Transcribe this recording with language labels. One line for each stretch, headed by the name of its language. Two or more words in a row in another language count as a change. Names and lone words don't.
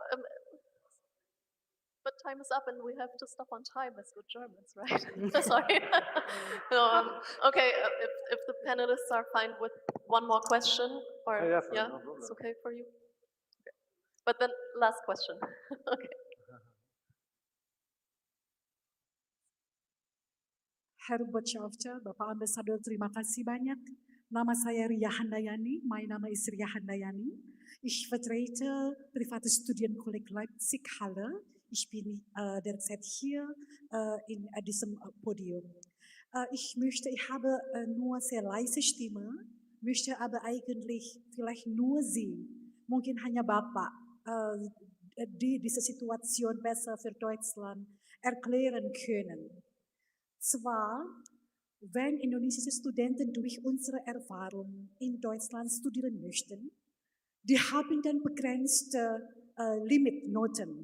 English: But time is up and we have to stop on time as good Germans, right? Sorry. Okay, if the panelists are fine with one more question, or Yeah, no problem. it's okay for you? Okay. But then last question. Okay.
German: Herr Botschafter,
Indonesian: Bapak Ambasador, terima kasih banyak. Nama saya Ria Handayani,
German: mein Name ist Ria Handayani. Ich vertrete private Studienkolleg Leipzig Halle. Ich bin derzeit hier in diesem Podium. Ich habe nur sehr leise Stimme, möchte aber eigentlich vielleicht nur Sie,
Indonesian: mungkin hanya Bapak,
German: diese Situation besser für Deutschland erklären können. Zwar, wenn indonesische Studenten durch unsere Erfahrung in Deutschland studieren möchten, die haben dann begrenzte Limitnoten.